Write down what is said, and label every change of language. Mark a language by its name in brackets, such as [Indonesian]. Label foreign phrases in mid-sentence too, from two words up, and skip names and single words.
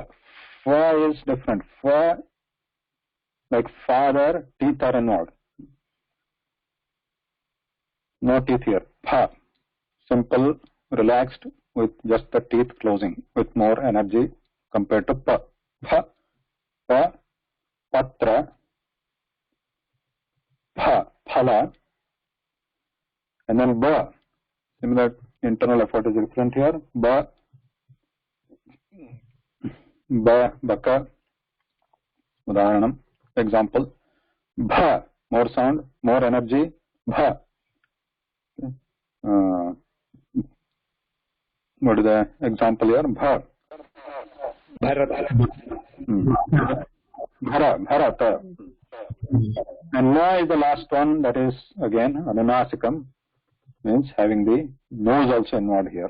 [English] Fa is different. Fa, like father, teeth are involved. No teeth here. Pa. Simple, relaxed, with just the teeth closing, with more energy compared to pa. [Sanskrit] Pa, pa, patra, pha, phala, [English] and then ba. Similar internal effort is different here. [Sanskrit] Ba, ba, baka. Udaharanam. Example. Bha, [English] more sound, more energy. [Sanskrit] Bha. [English] What is the example here? [Sanskrit] Bha. Bharat. Bhara, Bharata. [English] And na is the last one, that is again anunasikam, means having the nose also involved here.